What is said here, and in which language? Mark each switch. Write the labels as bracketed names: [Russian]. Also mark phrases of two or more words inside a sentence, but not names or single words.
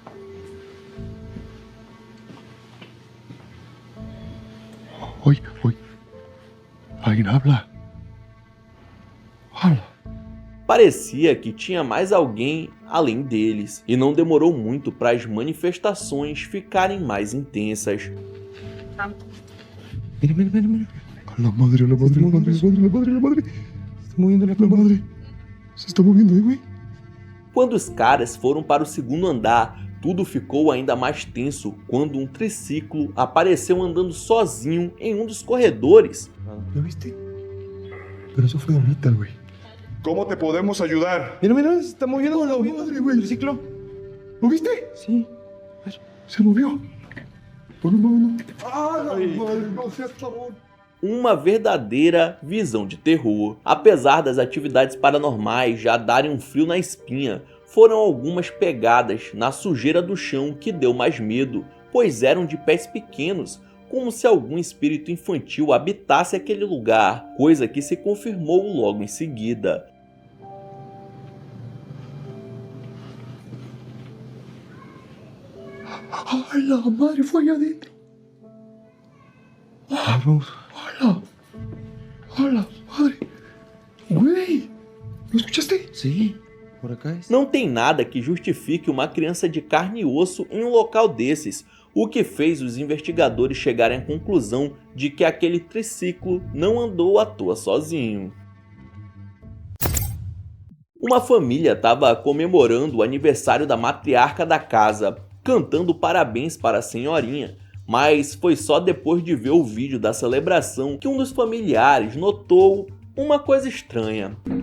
[Portuguese] Oi, alguém habla. [Spanish] Habla. [Portuguese] Parecia que tinha mais alguém além deles, e não demorou muito para as manifestações ficarem mais intensas. [Spanish] Mira. La madre. Se está moviendo la madre. Se está moviendo ahí, güey. [Portuguese] Quando os caras foram para o segundo andar, tudo ficou ainda mais tenso quando um triciclo apareceu andando sozinho em um dos corredores. [Spanish] ¿Lo viste? Pero eso fue ahorita, güey. ¿Cómo te podemos ayudar? Mira, se está moviendo la madre, güey. El triciclo. ¿Lo viste? Sí. Se movió. No. ¡Ah, la madre! No seas favor. [Portuguese] Uma verdadeira visão de terror. Apesar das atividades paranormais já darem um frio na espinha, foram algumas pegadas na sujeira do chão que deu mais medo, pois eram de pés pequenos, como se algum espírito infantil habitasse aquele lugar, coisa que se confirmou logo em seguida. [Spanish] ¡Ay, la madre fue allá adentro! Vamos. ¡Hola! ¡Hola, madre! ¡Güey! ¿Lo escuchaste? Sí, por acá es. [Portuguese] Não tem nada que justifique uma criança de carne e osso em um local desses, o que fez os investigadores chegarem à conclusão de que aquele triciclo não andou à toa sozinho. Uma família estava comemorando o aniversário da matriarca da casa, cantando parabéns para a senhorinha, mas foi só depois de ver o vídeo da celebração que um dos familiares notou uma coisa estranha.